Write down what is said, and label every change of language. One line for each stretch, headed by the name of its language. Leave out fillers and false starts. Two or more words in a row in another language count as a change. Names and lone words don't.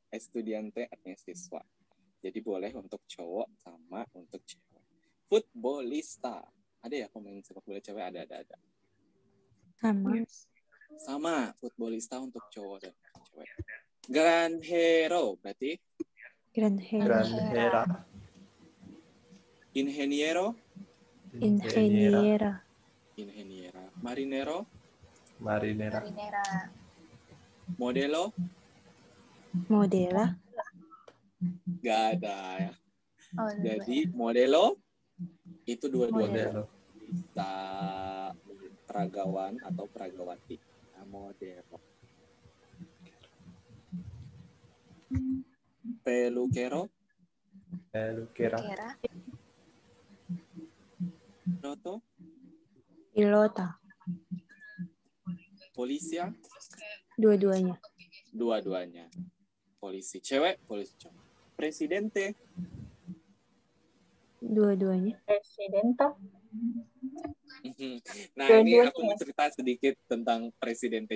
Indonesian: Estudiante artinya siswa. Jadi boleh untuk cowok sama untuk cewek.
Spanish: Futbolista.
Indonesian: Ada ya pemain sepak bola cewek? Ada. Sama, futbolista untuk cowok dan cewek. Granjero berarti?
Spanish: Granjera. Ingeniero? Ingeniera. Marinero? Marinera. Modelo? Modela.
Indonesian: Gak ada ya. Jadi modelo itu dua-duanya.
Spanish: Modelo.
Indonesian: Bisa peragawan atau peragawati. Nah,
Spanish: modelo. Peluquero? Peluquera. Piloto? Pilota. Polisia?
Indonesian: Dua-duanya. Polisi cewek, polisi cowok.
Spanish: Presidente?
Indonesian: Dua-duanya.
Spanish: Presidenta.
Indonesian: Nah, ini aku mau cerita sedikit tentang Presidente.